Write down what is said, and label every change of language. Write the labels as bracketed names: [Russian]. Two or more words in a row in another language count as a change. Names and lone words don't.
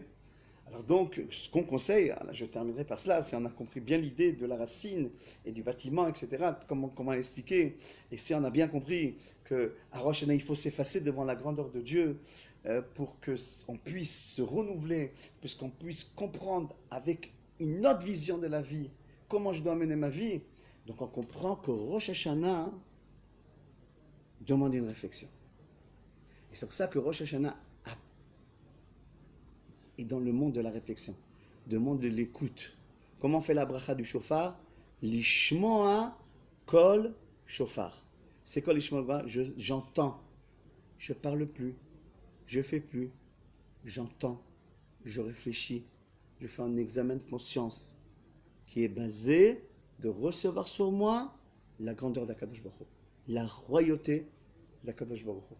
[French] Alors donc, ce qu'on conseille, je terminerai par cela, si on a compris bien l'idée de la racine et du bâtiment, etc., comment l'expliquer, et si on a bien compris qu'à Rosh Hashanah, il faut s'effacer devant la grandeur de Dieu pour qu'on puisse se renouveler, puisqu'on puisse comprendre avec une autre vision de la vie comment je dois mener ma vie. Donc on comprend que Rosh Hashanah demande une réflexion. Et c'est pour ça que Rosh Hashanah est dans le monde de la réflexion, le monde de l'écoute. Comment on fait la bracha du shofar? [Hebrew] לשמוע קול שופר. [French] C'est quoi lishmoa? J'entends. Je parle plus. Je fais plus. J'entends. Je réfléchis. Je fais un examen de conscience qui est basé de recevoir sur moi la grandeur d' [Hebrew] הקדוש ברוך הוא, [French] la royauté d' [Hebrew] הקדוש ברוך הוא.